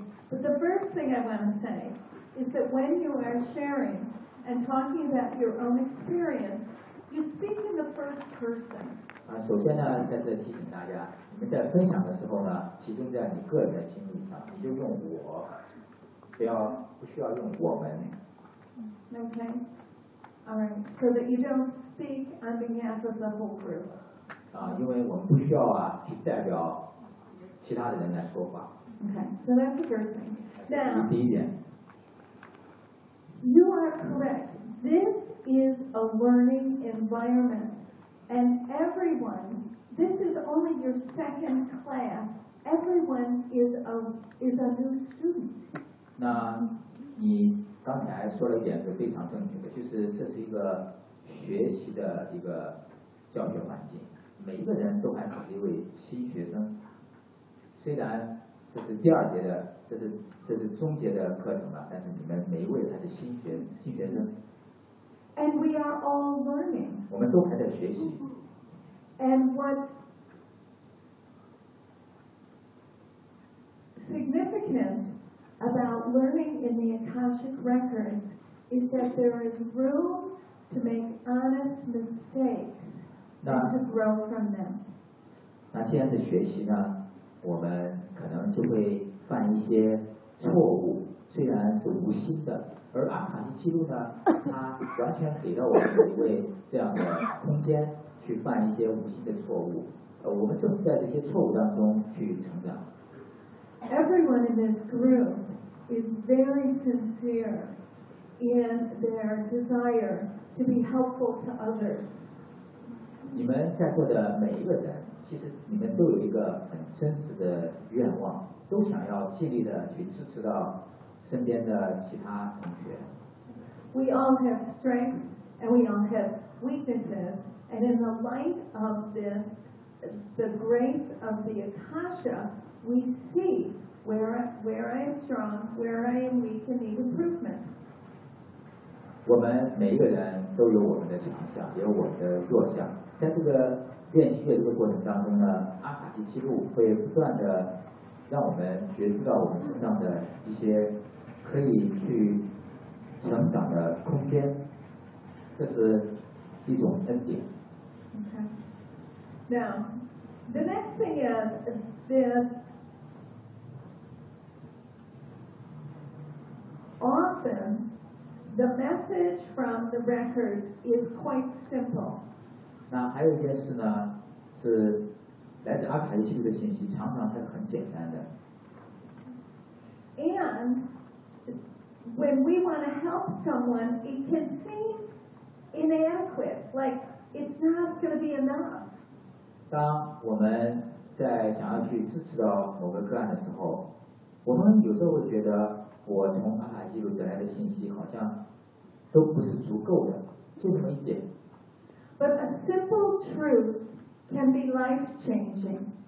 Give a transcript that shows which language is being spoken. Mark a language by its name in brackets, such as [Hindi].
[English] But the first thing I want to say is that when you are sharing and talking about your own experience, you speak in the first person. [Chinese] 首先呢，在这提醒大家，你们在分享的时候呢，集中在你个人的经历上，你就用我，不需要用我们。 [English] Okay. Alright, so that you don't speak on behalf of the whole group. [Chinese] 因为我们不需要去代表其他的人来说话。 [English] Okay, so that's the first thing. Now, [Chinese] 第一点。 [English] You are correct. This is a learning environment. And everyone, this is only your second class. Everyone is a new student. [Chinese] 那你刚才说了一点是非常正确的，就是这是一个学习的一个教学环境，每一个人都还只是一位新学生。虽然这是第二节的，这是终结的课程了，但是你们每一位还是新学生。 [English] And we are all learning. [Chinese] 我们都还在学习。 [English] And what's significant? About learning in the Akashic Records is that there is room to make honest mistakes and to grow from them. [Chinese] 那既然是学习呢，我们可能就会犯一些错误，虽然是无心的。而阿卡西记录呢，它完全给了我们一位这样的空间去犯一些无心的错误。我们正在这些错误当中去成长。 [English] Everyone in this group is very sincere in their desire to be helpful to others. [Chinese] 你们在座的每一个人，其实你们都有一个很真实的愿望，都想要尽力的去支持到身边的其他同学。 [English] We all have strengths and we all have weaknesses, and in the light of this, the grace of the Akasha. We see where I am strong, where I am weak, and need improvement. [Chinese] 我们每一个人都有我们的强项，也有我们的弱项。在这个练习的这个过程当中呢，阿卡西记录会不断的让我们觉知到我们身上的一些可以去成长的空间，这是一种恩典。 [English] Okay. Now, the next thing is this. Often, the message from the record is quite simple. [Chinese] 那还有一件事呢，是来自阿卡西记录的信息常常是很简单的。 [English] And when we want to help someone, it can seem inadequate, like it's not going to be enough. [Chinese] 当我们在想要去支持到某个个案的时候，我们有时候会觉得。我从阿卡西记录得来的信息好像都不是足够的，就这么一点。 [English] But a simple truth can be life-changing.